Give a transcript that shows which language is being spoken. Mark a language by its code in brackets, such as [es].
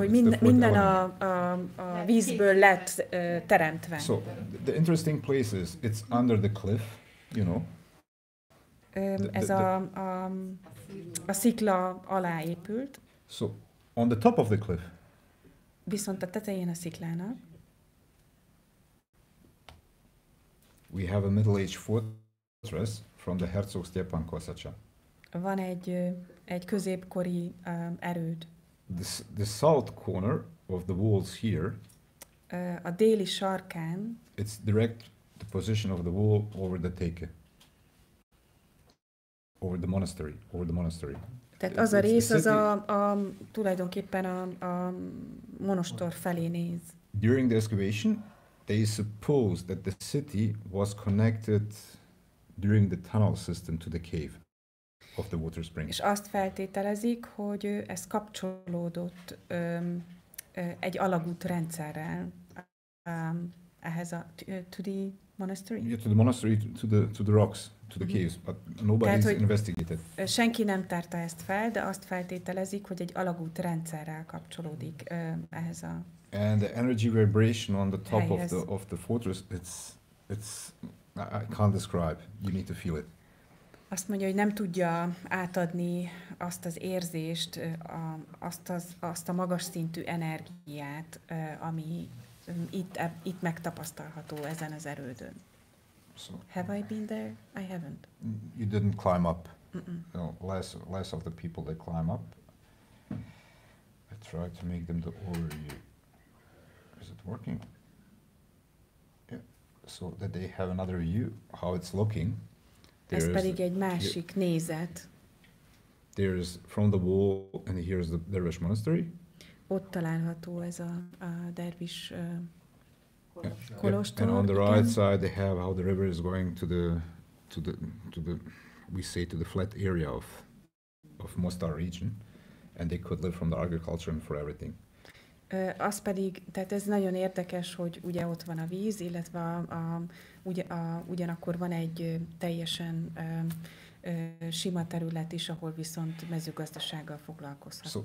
[hu] hogy minden a vízből lett teremtve. [en] So the interesting place is it's under the cliff, you know. [hu] Ez a szikla alá épült. [en] So on the top of the cliff. [hu] Viszont a tetején a sziklának. [en] We have a middle-age fortress from the Herzog Stjepan Kosacha. [hu] Van egy középkori erőd. [en] The south corner of the walls here. [hu] A déli sarkán. [en] It's direct the position of the wall over the Teke. Over the monastery. [hu] Tehát az a rész, az tulajdonképpen a monostor felé néz. [en] During the excavation, they supposed that the city was connected during the tunnel system to the cave. of the water spring. [hu] És azt feltételezik, hogy ez kapcsolódott egy alagút rendszerrel ehhez [en] to the monastery? Yeah, to the monastery, to the rocks, to the caves, but nobody's investigated. [hu] Senki nem tárta ezt fel, de azt feltételezik, hogy egy alagút rendszerrel kapcsolódik ehhez a [en] And the energy vibration on the top of the fortress, it's I can't describe. You need to feel it. [hu] Azt mondja, hogy nem tudja átadni azt az érzést, azt a magas szintű energiát, ami itt megtapasztalható ezen az erődön. [en] So, Have I been there? I haven't. You didn't climb up. No, less of the people they climb up. I tried to make them the overview. Is it working? Yeah. So that they have another view, how it's looking. [hu] Ez pedig egy másik nézet. [en] There's from the wall, and here's the Dervish monastery. [hu] Ott található ez a dervis kolostor. [en] And on the right side they have how the river is going to the we say to the flat area of Mostar region, and they could live from the agriculture and for everything. [hu] Az pedig, tehát ez nagyon érdekes, hogy ugye ott van a víz, illetve ugyanakkor van egy teljesen sima terület is, ahol viszont mezőgazdasággal foglalkozhattak.